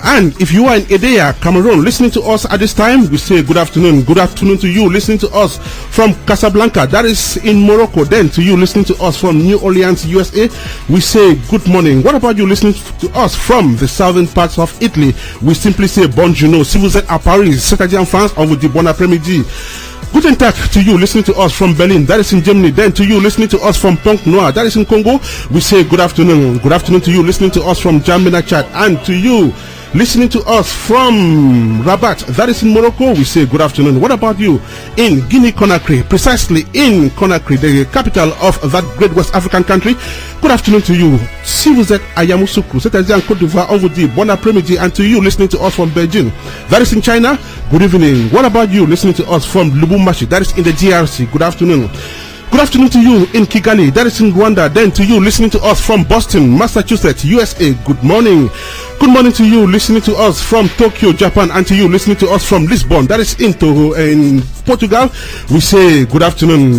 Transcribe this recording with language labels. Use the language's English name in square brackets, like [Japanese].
[English] And if you are in Edea, Cameroon, listening to us at this time, we say good afternoon. Good afternoon to you listening to us from Casablanca, that is in Morocco. Then to you listening to us from New Orleans, USA, we say good morning. What about you listening to us from the southern parts of Italy? We simply say bonjour. [French] Si vous êtes à Paris, c'est-à-dire en France, on vous dit bon après-midi. [German] Guten Tag [English] to you listening to us from Berlin, that is in Germany. Then to you listening to us from Pont Noir, that is in Congo, we say good afternoon. Good afternoon to you listening to us from Jamena, Chad. And to you listening to us from Rabat, that is in Morocco, we say good afternoon. What about you in Guinea-Conakry, precisely in Conakry, the capital of that great West African country? Good afternoon to you. [French] Si vous êtes à Yamoussoukro, c'est-à-dire en Côte d'Ivoire, on vous dit bon après-midi. [English] And to you listening to us from Beijing, that is in China, good evening. What about you listening to us from Lubumbashi, that is in the DRC? Good afternoon. Good afternoon to you in Kigali, that is in Rwanda. Then to you listening to us from Boston, Massachusetts, USA, good morning. Good morning to you listening to us from Tokyo, Japan. And to you listening to us from Lisbon, that is in Portugal, we say good afternoon.